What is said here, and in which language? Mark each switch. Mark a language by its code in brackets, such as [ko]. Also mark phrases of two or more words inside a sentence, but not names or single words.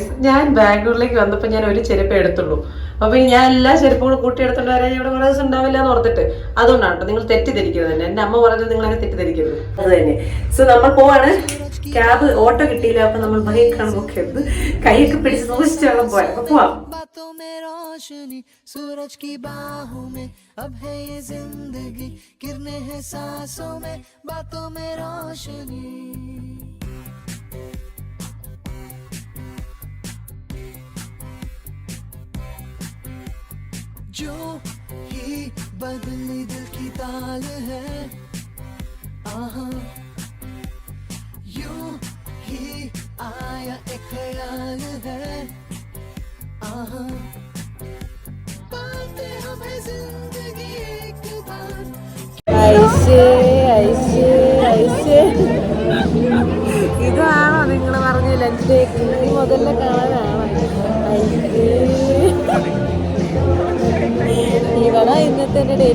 [ml] ഞാൻ ബാംഗ്ലൂരിലേക്ക് വന്നപ്പോൾ ഞാൻ ഒരു ചെരുപ്പ് എടുത്തുള്ളൂ. അപ്പോൾ ഞാൻ എല്ലാ ചെരുപ്പും കൂടെ കൂട്ടി എടുത്തോണ്ട് വരാൻ ഇവിടെ കുറേ ദിവസം ഉണ്ടാവില്ല എന്ന് ഓർത്തിട്ട്. അതുകൊണ്ടാണ് കേട്ടോ, നിങ്ങൾ തെറ്റിദ്ധരിക്കരുത് തന്നെ. എൻ്റെ അമ്മ പറഞ്ഞത് നിങ്ങൾ അങ്ങനെ തെറ്റിദ്ധരിക്കരുത്. അത് തന്നെ. സോ നമ്മൾ പോവാണ്. ക്യാബ് ഓട്ടോ കിട്ടിയില്ല. അപ്പൊ നമ്മൾ ബൈക്കാണ് ബുക്ക് ചെയ്തത്. കൈയൊക്കെ പിടിച്ച് സൂക്ഷിച്ചാണ് പോയത്. അപ്പൊ പോവാം. [hi] सूरज की बाहों में अब है ये जिंदगी, गिरने हैं सांसों में, बातों में रोशनी. जो ही बदली दिल की ताल है, आहा यूं ही आया एक ख्याल है, आहा [ml] ഇതാണോ നിങ്ങൾ പറഞ്ഞ ലഞ്ച് ഡേക്ക്? ഈ മുതലിനെ കാണാനാണോ? ഇവിടെ ഇന്നത്തെ എൻ്റെ ഡേറ്റ്.